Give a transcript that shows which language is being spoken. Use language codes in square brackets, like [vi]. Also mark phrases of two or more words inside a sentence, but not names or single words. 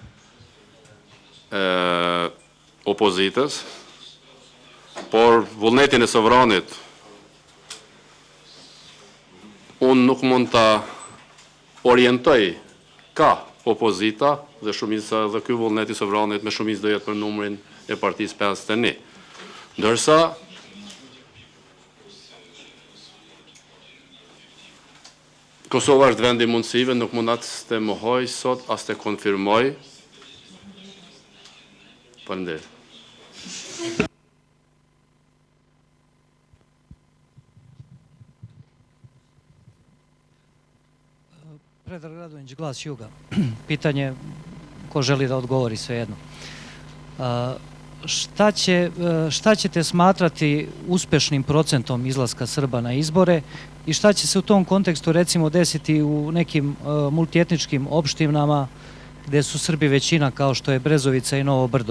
[sq] opozitës, por vullnetin e sovranit unë nuk mund të orientoj ka opozita dhe shumica dhe ky vullneti sovranit me shumicë do jetë për numrin e partisë 51. Ndërsa Kosova është vendi mundësive, nuk mund atë të mohoj sot, as të konfirmoj. Faleminderit. [sr] Predrag Radović, Glas Juga. Pitanje ko želi da odgovori, svejedno. Šta ćete smatrati uspešnim procentom izlaska Srba na izbore i šta će se u tom kontekstu recimo desiti u nekim multietničkim opštinama gde su Srbi većina kao što je Brezovica i Novo Brdo?